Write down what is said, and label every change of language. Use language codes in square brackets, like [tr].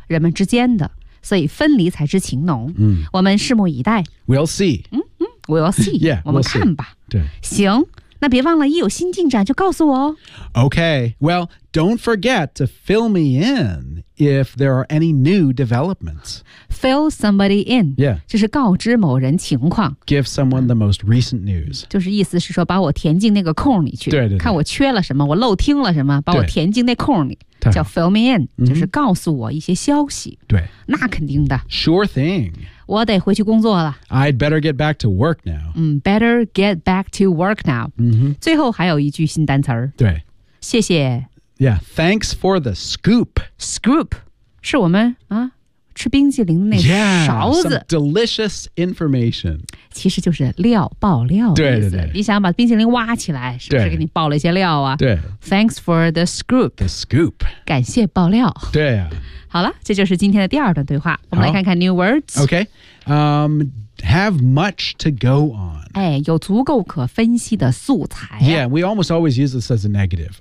[zh] 人们之间的，所以分离才是情浓、 mm. 我们拭目以待 [en] we'll see、嗯、we'll see yeah, [zh] 我们看吧、 [en] we'll、对， [zh] 行，那别忘了一有新进展就告诉我哦。 [en] Okay, well, don't forget to fill me in if there are any new developments. Fill somebody in. Yeah. [zh] 就是告知某人情况。 [en] Give someone the most recent news. [zh] 就是意思是说把我填进那个空里去。对对对。看我缺了什么，我漏听了什么，把我填进那空里。叫 [en] fill me in,、嗯、 [zh] 就是告诉我一些消息。对。那肯定的。 [en] Sure thing. [zh] 我得回去工作了。 [en] I'd better get back to work now.、嗯、better get back to work now.、 Mm-hmm. [zh] 最后还有一句新单词儿。对。谢谢。 [en] Yeah, thanks for the scoop. [zh] Scoop, 是我们、啊、吃冰激凌的那勺子。 [en] Yeah, some delicious information. [zh] 其实就是料，爆料的意思。对对对。你想把冰激凌挖起来，是不是给你爆了一些料啊？对。 [en] Thanks for the scoop. The scoop. [zh] 感谢爆料。对啊。好了，这就是今天的第二段对话。我们来看看 new words. [en] Okay. Have much to go on. [zh] 哎，有足够可分析的素材、啊。 [en] Yeah, we almost always use this as a negative.